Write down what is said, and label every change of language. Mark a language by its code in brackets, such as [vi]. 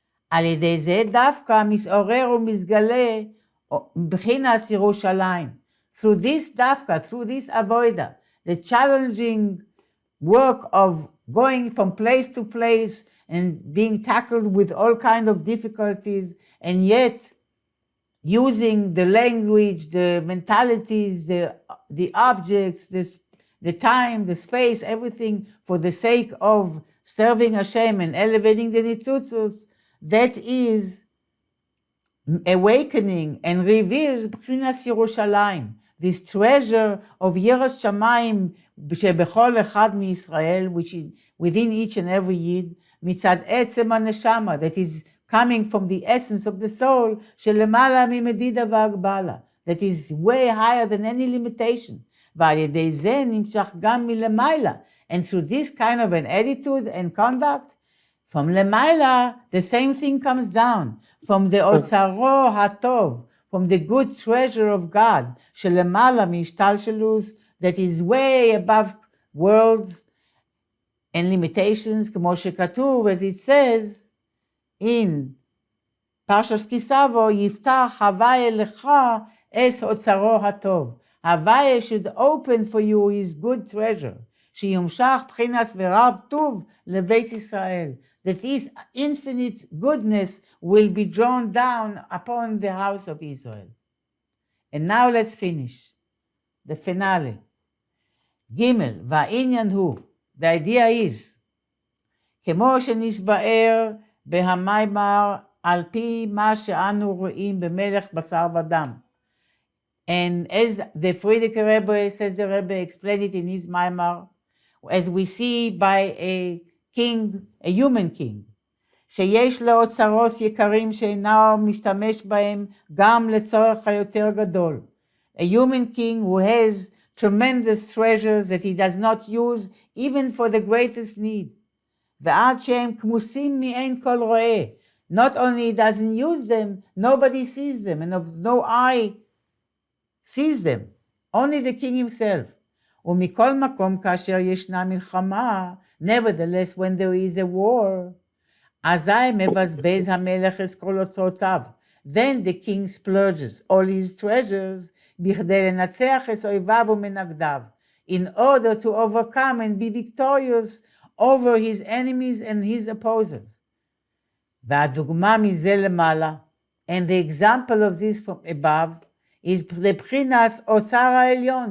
[he] על ידי זה דווקא מתעורר ומתגלה בחינת ירושלים. [en] Through this דווקא, through this avoida, the challenging work of going from place to place and being tackled with all kinds of difficulties, and yet using the language, the mentalities, the objects, the time, the space, everything for the sake of serving Hashem and elevating the Nitzutzos, that is awakening and reveals B'chinas Yerushalayim, this treasure of Yiras Shamayim [he] שבכל אחד מישראל, [en] which is within each and every Yid, [he] מצד עצם הנשמה, [en] that is coming from the essence of the soul, [he] שלמעלה ממדידה והגבלה, [en] that is way higher than any limitation. [he] ועל ידי זה נמשך גם מלמעלה. [en] And through this kind of an attitude and conduct, from למעלה, the same thing comes down. From the אוצרו הטוב, from the good treasure of God, [he] שלמעלה מהשתלשלוס, [en] that is way above worlds and limitations, [he] כמו שכתוב, [en] as it says in פרשת כי סבו, [he] יפתח הוויה לך אס אוצרו הטוב. [en] Havaya should open for you his good treasure, [he] שימשך בחינס ורב טוב לבית ישראל, [en] that his infinite goodness will be drawn down upon the house of Israel. And now let's finish the finale. [he] Gimel, והעניין הוא, [en] the idea is, [he] כמו שנסבאר בהמיימר על פי מה שאנו רואים במלך בשר ודם. [en] And as the Frierdiker Rebbe, says the Rebbe, explained it in his Maimar, as we see by a king, a human king, [he] שיש לו אוצרות יקרים שאינו משתמש בהם גם לצורך היותר גדול. [en] A human king who has tremendous treasures that he does not use even for the greatest need. [he] ועד שהם כמוסים מאין כל רואה. [en] Not only he doesn't use them, nobody sees them, and of no eye sees them, only the king himself. [he] ומכל מקום כאשר ישנה מלחמה, [en] nevertheless when there is a war, [he] אזי מבזבז המלך את כל אוצרותיו. [en] Then the king splurges all his treasures [he] בכדי לנצח את אויביו ומנגדיו, [en] in order to overcome and be victorious over his enemies and his opposers. [he] והדוגמה מזה למעלה, [en] and the example of this from above, is [he] לבחינת אוצר העליון.